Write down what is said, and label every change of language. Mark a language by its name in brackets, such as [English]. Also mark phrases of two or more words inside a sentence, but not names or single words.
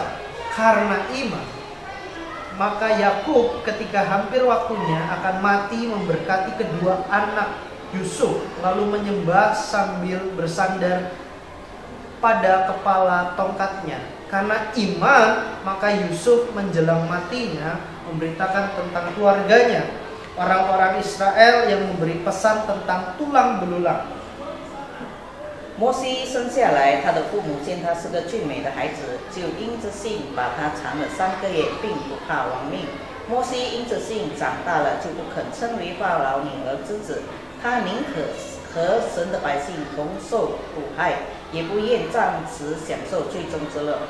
[Indonesian] Karena iman, maka Yakub ketika hampir waktunya akan mati memberkati kedua anak Yusuf, lalu menyembah sambil bersandar pada kepala tongkatnya. Karena iman, maka Yusuf menjelang matinya memberitakan tentang keluarganya, orang-orang Israel yang memberi pesan tentang tulang belulang. [Chinese] 摩西生下来，他的父母见他是个俊美的孩子，就因着信把他藏了3个月，并不怕亡命。摩西因着信长大了，就不肯称为法老女儿之子，他宁可和神的百姓同受苦害，也不愿暂时享受最终之乐。